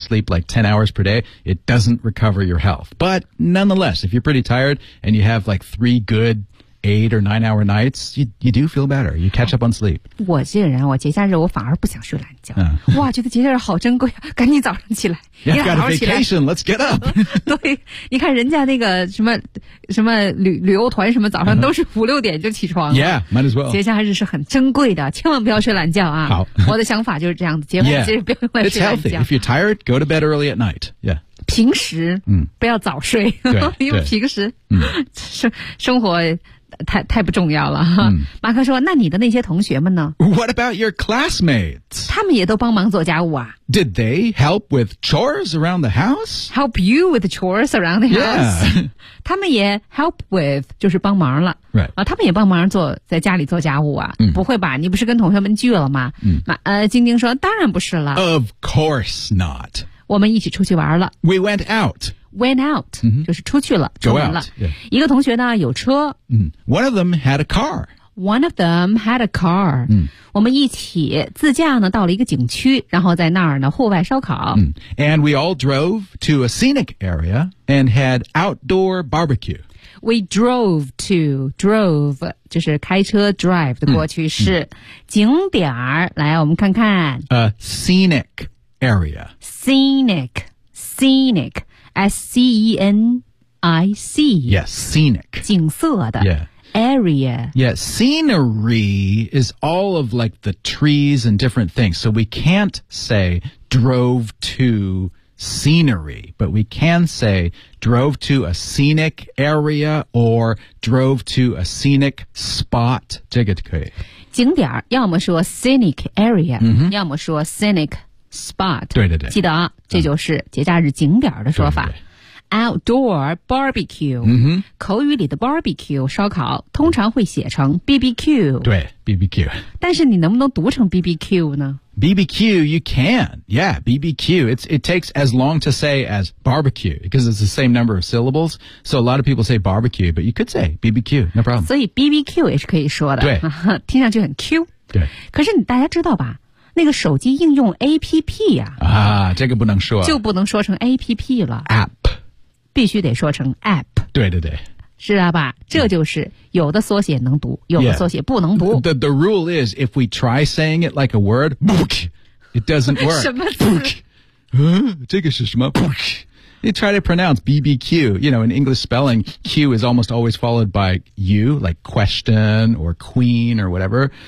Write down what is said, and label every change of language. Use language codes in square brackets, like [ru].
[en] sleep like 10 hours per day, it doesn't recover your health. But nonetheless, if you're pretty tired and you have like 3 good 8 or 9 hour nights, you do feel better. You catch up on sleep. [zh] 我这个人，我节假日我反而不想睡懒觉。哇，觉得节假日好珍贵啊！赶紧早上起来，你好好起来。 [en] You've got a vacation, let's get up. [zh] 对，你看人家那个什么什么旅游团什么，早上都是5、6点就起床。 [en] Yeah, might as well. [zh] 节假日是很珍贵的，千万不要睡懒觉啊！好，我的想法就是这样子，节假日不要睡懒觉。 [en] It's healthy. If you're tired, go to bed early at night. Yeah. [zh] 平时不要早睡，因为平时生活太不重要了。马克说，那你的那些同学们呢？ [en] What about your classmates? [zh] 他们也都帮忙做家务啊。 [en] Did they help with chores around the house? Help you with chores around the house? Yeah. [zh] 他们也 [en] help with, [zh] 就是帮忙了。 [en] Right. [zh] 他们也帮忙做在家里做家务啊。不会吧，你不是跟同学们聚了吗？晶晶说，当然不是了。 [en] Of course not. [zh] 我们一起出去玩了。 [en] We went out. Went out,、 mm-hmm. [zh] 就是出去了。 [en] Go out. [zh] 出门了。 [en] Yeah. [zh] 一个同学呢有车。 [en] One of them had a car. One of them had a car.、 Mm. [zh] 我们一起自驾呢到了一个景区，然后在那儿呢户外烧烤。 [en] And we all drove to a scenic area and had outdoor barbecue. We drove [zh] 就是开车 drive 的过去式。景点儿，来，我们看看。 [en] A scenic area. Scenic. S-C-E-N-I-C. Yes, scenic. [zh] 景色的。 [en] Yeah. Area. Yeah, scenery is all of like the trees and different things. So we can't say drove to... scenery, but we can say drove to a scenic area or drove to a scenic spot. [zh] 这个可以。景点要么说 [en] scenic area,、 mm-hmm. [zh] 要么说 [en] scenic spot. [zh] 对对对。记得啊，这就是节假日景点的说法。对对对。 [en] Outdoor barbecue,、 mm-hmm. [zh] 口语里的 barbecue, 烧烤通常会写成 BBQ. 对 ,BBQ. 但是你能不能读成 BBQ 呢？ [en] BBQ, you can. Yeah, BBQ. It takes as long to say as barbecue because it's the same number of syllables. So a lot of people say barbecue, but you could say BBQ. No problem. [zh] 所以 BBQ 也是可以说的。对。听上去很 Q。对。可是你大家知道吧，那个手机应用 APP 啊。啊，这个不能说。就不能说成 APP 了。 [en] App。 [zh] 必须得说成 App。对对对。是啊吧，这就是有的缩写能读，有的缩写不能读。 [en] Yeah. The rule is, if we try saying it like a word, it doesn't work. [zh] 什么词？这个是什么？ [en] You try to pronounce BBQ. You know, in English spelling, Q is almost always followed by U, like question or queen or whatever.